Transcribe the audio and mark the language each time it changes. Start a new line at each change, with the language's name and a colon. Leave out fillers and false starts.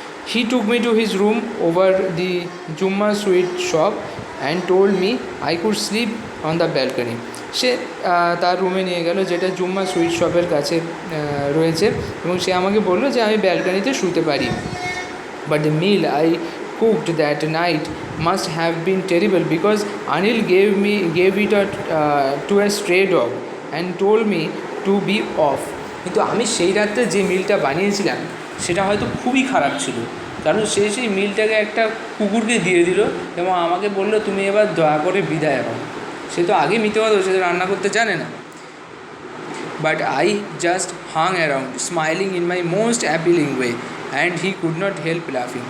English: He took me to his room over the Jumma sweet shop and told me I could sleep on the balcony.
Bangla: সে তার রুমে নিয়ে গেল, যেটা জুম্মা sweet শপের কাছে রয়েছে, এবং সে আমাকে বললো যে আমি ব্যালকনিতে শুতে পারি।
English: But the meal I cooked that night must have been terrible because Anil gave it to a stray dog and told me to be off.
Bangla: কিন্তু আমি সেই রাত্রে যে মিলটা বানিয়েছিলাম সেটা হয়তো খুবই খারাপ ছিল, কারণ সেই মিলটাকে একটা কুকুরকে দিয়ে দিল এবং আমাকে বলল তুমি এবার দয়া করে বিদায় হও। সে তো আগে মিথ্যে কথা, সে তো রান্না করতে জানে না।
English: but I just hung around, smiling in my most appealing way, and he could not help laughing.